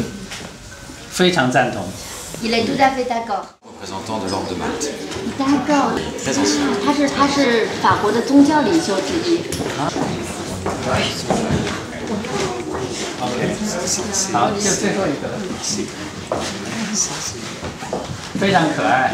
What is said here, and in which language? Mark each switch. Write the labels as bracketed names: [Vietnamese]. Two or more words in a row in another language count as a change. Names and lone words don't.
[Chinese] 非常赞同。 [French] Il est tout à fait d'accord. Représentant de l'ordre de Malte. D'accord. Très ancien. [Chinese] 他是法国的宗教领袖之一。 OK， 好，就最后一个了。非常可爱。